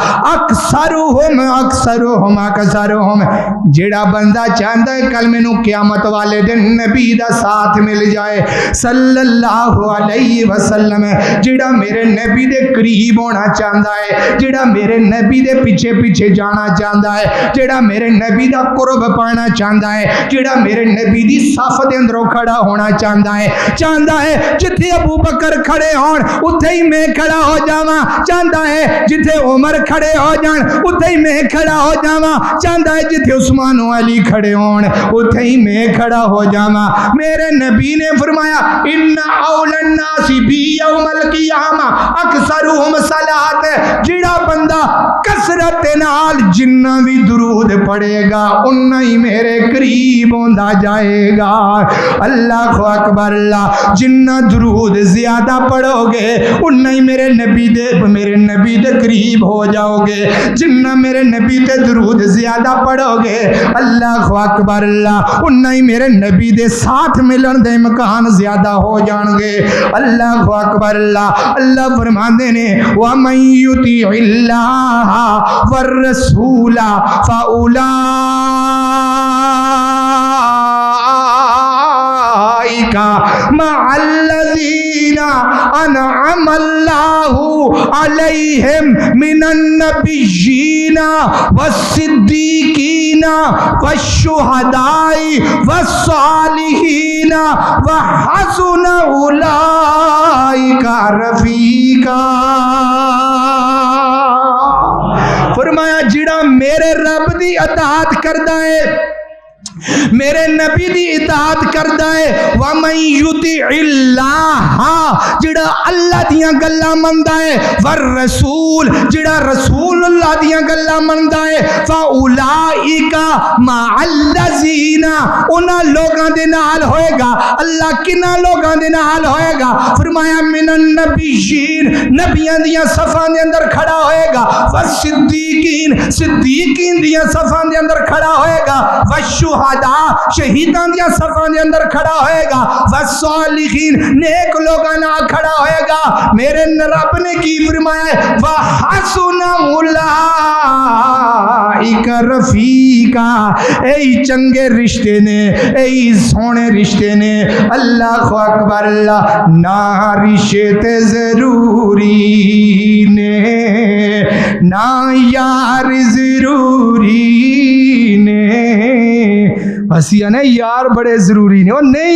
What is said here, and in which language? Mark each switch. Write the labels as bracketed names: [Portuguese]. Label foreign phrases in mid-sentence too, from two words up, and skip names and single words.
[Punjabi] اکثرهم جڑا بندہ چاہتا ہے کل مینوں قیامت والے دن نبی دا ساتھ مل جائے [Arabic] صلی اللہ علیہ وسلم [Punjabi] جڑا میرے نبی دے قریب ہونا چاہتا ہے جڑا میرے نبی دے پیچھے پیچھے جانا چاہتا ہے جڑا میرے نبی دا قرب پانا چاہتا ہے جڑا میرے نبی دی صف دے اندروں کھڑا ہونا چاہتا ہے جتھے ابو بکر کھڑے ہون اتھے ہی میں کھڑا ہو جاواں چاہتا ہے جتھے عمر کھڑے ہو جان اتھے ہی میں کھڑا ہو جاواں چاہتا ہے جتھے عثمان و علی کھڑے ہون اتھے ہی میں کھڑا ہو جاواں میرے نبی نے فرمایا [Arabic] ان اول الناس بی یوم القیامہ اکثرهم صلاۃ [Punjabi] جڑا بندہ کثرت نال جنہ بھی درود پڑھے گا انہا ہی میرے قریب ہوندا جائے گا [Arabic] اللہ اکبر اللہ [Punjabi] جنہ درود زیادہ پڑھو گے انہا ہی میرے نبی دے قریب ہو جاؤ گے جنہ میرے نبی دے درود زیادہ پڑھو گے [Arabic] اللہ اکبر اللہ [Punjabi] انہا ہی میرے نبی دے ساتھ ملن دے مکان زیادہ ہو جان گے [Arabic] اللہ اکبر اللہ [Punjabi] اللہ فرماندے نے [Arabic] وَمَن يُطِعِ اللَّهَ وَالرَّسُولَ فَأُولَٰئِكَ مَعَ الَّذِينَ أَنْعَمَ اللَّهُ عَلَيْهِمْ مِنَ النَّبِيِّينَ وَالصِّدِّيقِينَ وَالشُّهَدَاءِ وَالصَّالِحِينَ وَحَسُنَ أُولَٰئِكَ رَفِيقًا [Punjabi] فرمایا جڑا میرے رب دی اطاعت کردا ہے میرے نبی دی اطاعت کردا ہے [Arabic] وَمَن يُطِعِ اللَّهَ [Punjabi] جڑا اللہ دیاں گلاں مندا ہے والرسول جڑا رسول اللہ دیاں گلاں مندا ہے [Arabic] فَأُولَٰئِكَ مَعَ الَّذِينَ [Punjabi] انہاں لوگاں دے نال ہوئے گا اللہ کنہاں لوگاں دے نال ہوئے گا فرمایا [Arabic] من النبیین [Punjabi] نبیاں دیاں صفاں دے اندر کھڑا ہوئے گا والصدیقین صدیقین دیاں صفاں دے اندر کھڑا ہوئے گا والشہداء شہیدان دیا صفاں دے اندر کھڑا ہوئے گا والصالحین نیک لوگاں نہ کھڑا ہوئے گا میرے رب نے کی فرمایا ہے وَحَسُنَ [Arabic] أُولَٰئِكَ رَفِيقًا [Punjabi] اے چنگے رشتے نے اے سونے رشتے نے [Arabic] اللہ اکبر اللہ [Punjabi] نہ رشتے ضروری نے نہ یار ضروری نے اسی نے یار بڑے ضروری نے نہیں